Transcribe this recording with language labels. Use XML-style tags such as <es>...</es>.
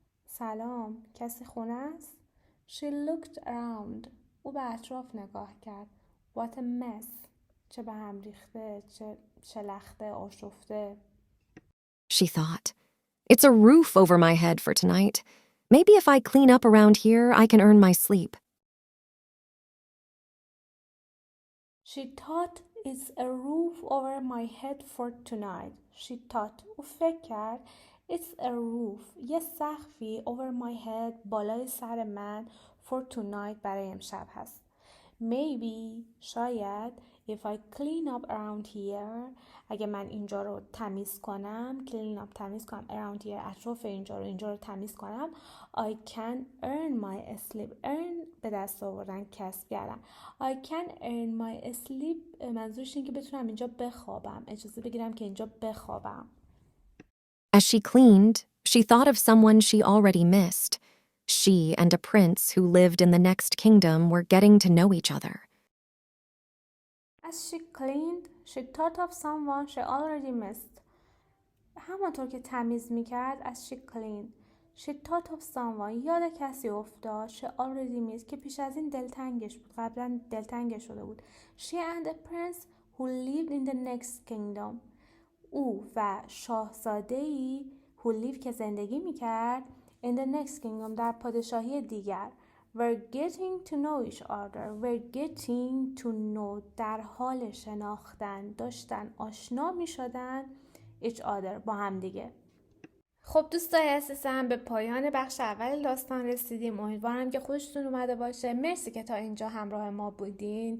<fa>سلام، کسی خونه است؟</fa> <en>She looked around.</en> <fa>او به اطراف نگاه کرد.</fa> <en>What a mess.</en> <fa>چه به هم ریخته، چه شلخته، آشفته.</fa> <en>She thought. It's a roof over my head for tonight. Maybe if I clean up around here, I can earn my sleep. She thought it's a roof over my head for tonight. She thought.</en> <fa>او فکر کرد</fa> <en>it's a roof.</en> <fa>یه سقفی</fa> <en>over my head</en> <fa>بالای سر من</fa> <en>for tonight</en> <fa>برای امشب هست.</fa> <en>Maybe شاید if I clean up around here</en> <fa>اگه من اینجا رو تمیز کنم</fa> <en>clean up تمیز کنم around here</en> <fa>اطراف اینجا رو تمیز کنم</fa> <en>I can earn my sleep.</en> <fa>earn به dast آوردن کسب کردن.</fa> <en>I can earn my sleep</en> <fa>منظورش اینه که بتونم اینجا بخوابم اجازه بگیرم که اینجا بخوابم.</fa> <en>As she cleaned, she thought of someone she already missed. She and a prince who lived in the next kingdom were getting to know each other. As she cleaned, she thought of someone she already missed.</en> <fa>همانطور که تمیز میکرد</fa> <en>as she cleaned, she thought of someone</en> <fa>یاد کسی افتاد</fa> <en>she already missed</en> <fa>که پیش از این دلتنگش بود قبلا دلتنگش شده بود.</fa> <en>She and a prince who lived in the next kingdom.</en> <fa>او و شاهزاده‌ای</fa> <en>who lived</en> <fa>که زندگی میکرد</fa> <en>in the next kingdom</en> <fa>در پادشاهی دیگر</fa> <en>were getting to know each other. were getting to know</en> <fa>در حال شناختن داشتن آشنا می شدن</fa> <en>each other</en> <fa>با هم دیگه. خب دوستای عزیزم به پایان بخش اول داستان رسیدیم. امیدوارم که خوشتون اومده باشه. مرسی که تا اینجا همراه ما بودین.</fa>